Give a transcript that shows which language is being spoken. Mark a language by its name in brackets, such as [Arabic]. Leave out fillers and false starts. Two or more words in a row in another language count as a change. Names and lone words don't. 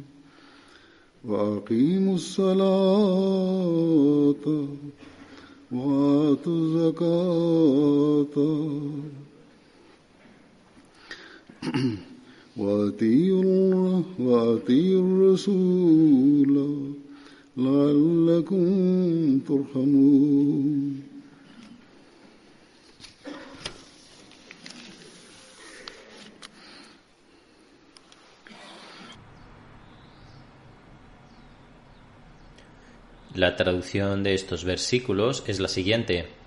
[Arabic] وأقيموا الصلاة وآتوا الزكاة وأطيعوا الرسول لعلكم ترحمون. [Spanish] La traducción de estos versículos es la siguiente.